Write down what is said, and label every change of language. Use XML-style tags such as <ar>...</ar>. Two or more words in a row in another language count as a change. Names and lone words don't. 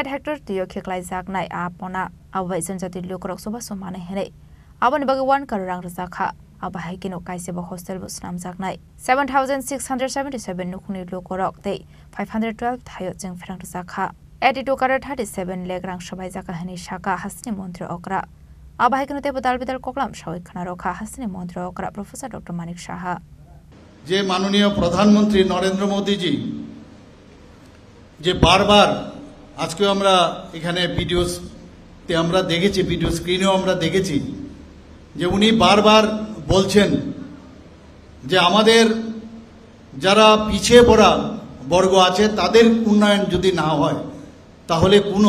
<trp>हेक्टर दियो खेख्लाय जाकनाय आपना आबाय जनजाति लोकरक सभा समाने हेनै आबनि बागै 1 करोड़ रां रजाखा आबाहाय किनो काइसेबो हस्टेल बो स्नामजाकनाय 7677 नुखुनि लोकरक तै 512 थायो जों फेरां रजाखा 82 करोड़ 37 लाख रां सबाय जाका हेनै शाखा हास्तिनि मन्त्री अकरा आबाहाय किनो ते बदाल बिदाल कोकलाम सवै खाना रखा हास्तिनि मन्त्री अकरा प्रोफेसर डॉक्टर मानिक साहा</trp> <bn>যে মাননীয় প্রধানমন্ত্রী নরেন্দ্র মোদী জি যে বারবার আজকে আমরা এখানে ভিডিওতে আমরা দেখেছি ভিডিও স্ক্রিনেও আমরা দেখেছি যে উনি বারবার বলছেন যে আমাদের যারা পিছিয়ে পড়া বর্গ আছে তাদের উন্নয়ন যদি না হয় তাহলে কোনো</bn>